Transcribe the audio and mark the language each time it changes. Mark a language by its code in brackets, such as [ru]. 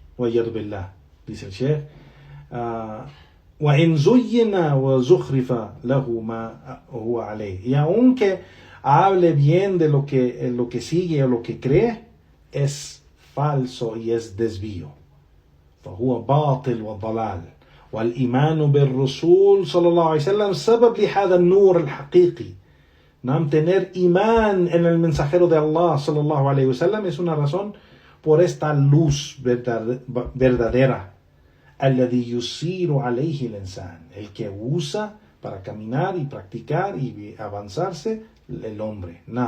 [es] Wa'yadu billah, dice el Sheikh. [ar] وَإِنْ زُيِّنَا وَزُخْرِفَ لَهُ مَا هُوَ عَلَيْهِ, [es] y aunque hable bien de lo que sigue o lo que cree, es falso y es desvío. [ar] فهو باطل وضلال والإيمان بالرسول صلى الله عليه وسلم سبب لهذا النور الحقيقي. [es] Tener imán en el mensajero de Allah صلى الله عليه وسلم es una razón por esta luz verdadera. [ar] الذي يسير عليه الإنسان, [es] el que usa para caminar y practicar y avanzarse el hombre.